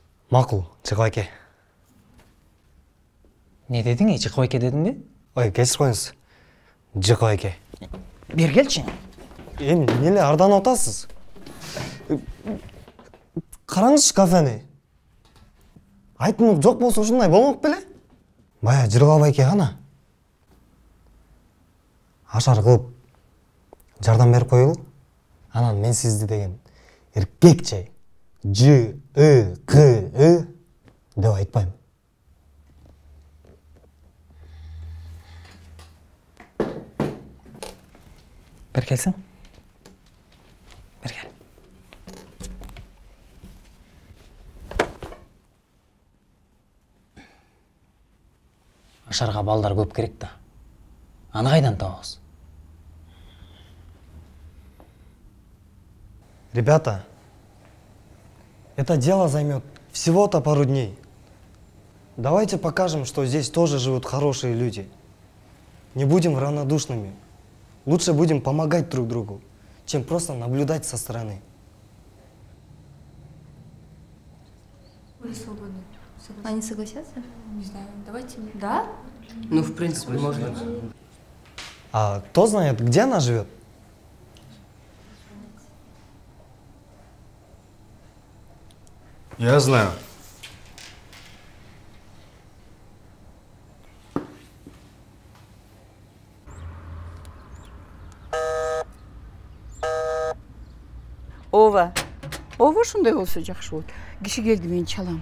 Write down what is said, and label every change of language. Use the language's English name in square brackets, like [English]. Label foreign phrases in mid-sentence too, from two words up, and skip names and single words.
[Kyrgyz] Макул, Чыкбайке. [Kazakh] Не дедің, Чыкбайке дедің бе? Ой, кешір қойыңыз. Чыкбайке. Бер келші. [Kyrgyz] Эми эмне ардан отасыз? Караңызчы кафени. Айтымық жоқ болса ушундай болмок беле? Бая Жыргалбайке гана. Ашар кылып жардам берип коелу. Анан мен сизди деген эркекче Ж-ы-К-ы деп айтпайм. [Kazakh] Бер келсің. Бер кел. Ашарға балдар көп керек та. Аны қайдан табамыз? [Russian] Ребята, это дело займет всего-то пару дней. Давайте покажем, что здесь тоже живут хорошие люди. Не будем равнодушными. Лучше будем помогать друг другу, чем просто наблюдать со стороны. Вы свободны. Они согласятся? Не знаю. Давайте. Да? Ну, в принципе, можно. А кто знает, где она живет? Я знаю. [Kyrgyz] Ова. Ова ушундай болсо жакшы болот. Киши келди, мен чалам.